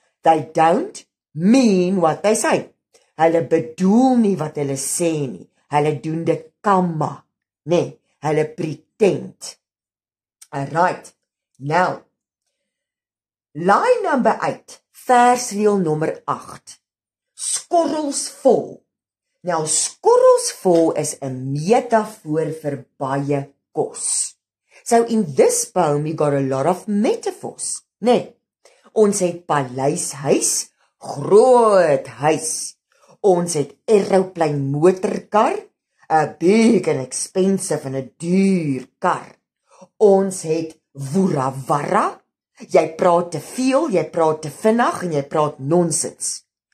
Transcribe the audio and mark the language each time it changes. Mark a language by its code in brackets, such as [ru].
[en] They don't mean what they say. [af] Hulle bedoel nie wat hulle sê nie. Hulle doen dit kamma, nee, hulle pretend. [en] Alright, now, line number 8, [af] versreël nommer 8. Skorrels vol. Nou, skorrels vol is 'n metafoor vir baie kos. [en] So in this poem we got a lot of metaphors, nee. [af] Ons het paleishuis, groot huis. Ons het aeroplane motorkar, 'n [en] big and expensive [af] en 'n duur kar. Ons het woerawarra, jy praat te veel, jy praat te vinnig en jy praat nonsens.